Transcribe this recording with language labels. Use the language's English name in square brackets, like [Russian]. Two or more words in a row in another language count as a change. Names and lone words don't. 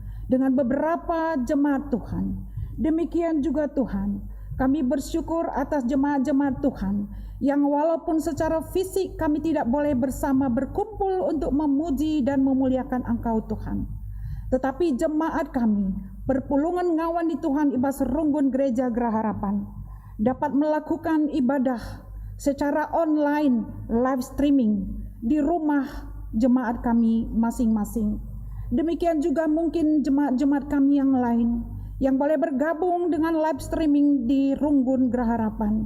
[Indonesian] Dengan beberapa jemaat Tuhan. Demikian juga Tuhan, kami bersyukur atas jemaat-jemaat Tuhan yang walaupun secara fisik kami tidak boleh bersama berkumpul untuk memuji dan memuliakan Engkau Tuhan. Tetapi jemaat kami, [Batak Karo] perpulungan ngawan di Tuhan ibas runggun gereja [Indonesian] Geraha Harapan, dapat melakukan ibadah secara online, [English] live streaming [Indonesian] di rumah jemaat kami masing-masing. Demikian juga mungkin jemaat-jemaat kami yang lain yang boleh bergabung dengan [English] live streaming [Indonesian] di Runggun Geraha Harapan.